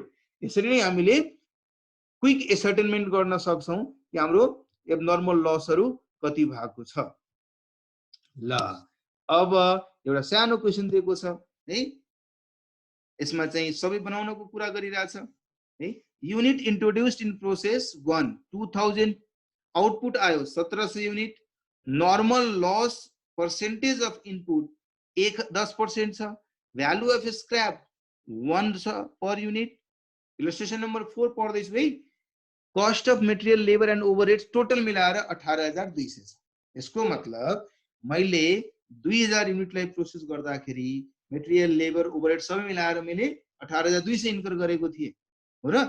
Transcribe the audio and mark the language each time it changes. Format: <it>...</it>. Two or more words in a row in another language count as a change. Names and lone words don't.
<ne>यसरी नै हामीले</ne> <en>quick ascertainment</en> <ne>गर्न सक्छौं कि हाम्रो</ne> <en>abnormal losses</en> <ne>कति भएको छ। ल अब एउटा सानो क्वेशन दिएको छ है, यसमा चाहिँ सबै बनाउनको कुरा गरिरहेछ है।</ne> <en>unit introduced in process 1 2000, output आयो 1700 युनिट, normal loss percentage of input 10% छ, value of scrap 1 छ per unit. illustration number 4</en> <ne>पढ्दै छु है।</ne> <en>cost of material labour and overheads total मिलाएर 18200 छ।</en> <ne>यसको मतलब मैले 2000 युनिटलाई प्रोसेस गर्दाखेरि</ne> <en>material labour overhead</en> <ne>सबै मिलाएर मैले 18200 इन्कर गरेको थिएँ हो र।</ne>